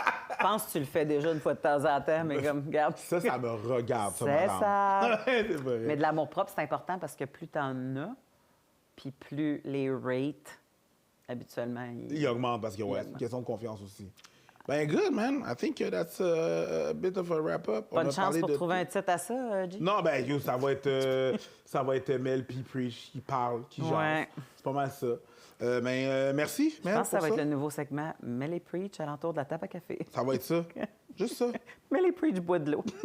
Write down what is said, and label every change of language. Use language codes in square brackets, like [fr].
[fr] Je pense que tu le fais déjà une fois de temps en temps, mais comme, regarde. Ça me regarde, ça, c'est madame. ça. C'est vrai. Mais de l'amour-propre, c'est important parce que plus t'en as, puis plus les rates, habituellement, il augmente parce que, ouais, c'est une question de confiance aussi. Ben, [en] good, man. I think that's a bit of a wrap-up. [fr] Bonne chance pour trouver un titre à ça, G. Non, ben, yo, ça va être Mel P. Preach qui parle, qui jase. Ouais. C'est pas mal ça. Merci, Je pense que ça va être le nouveau segment Mel et Preach à l'entour de la table à café. Ça va être ça. Juste ça. Mel et Preach boit de l'eau.